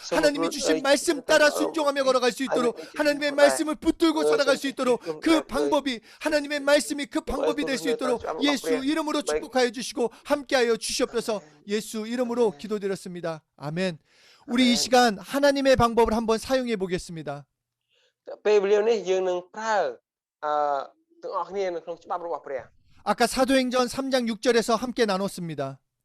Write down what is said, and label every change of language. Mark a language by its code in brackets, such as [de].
[ko] 하나님이 주신 말씀 따라 순종하며 걸어갈 수 있도록, 하나님의 말씀을 붙들고 살아갈 수 있도록, 그 방법이, 하나님의 말씀이 그 방법이 될 수 있도록 예수 이름으로 축복하여 주시고 함께하여 주시옵소서. 예수 이름으로 기도드렸습니다. 아멘. 우리 이 시간 하나님의 방법을 한번 사용해 보겠습니다. [km] ពេលវេលានេះយើងនឹងប្រើទាំងអស់គ្នានៅក្នុងច្បាប់របស់ព្រះ [ko] 아까 사도행전 3장 6절에서 함께 나눴습니다.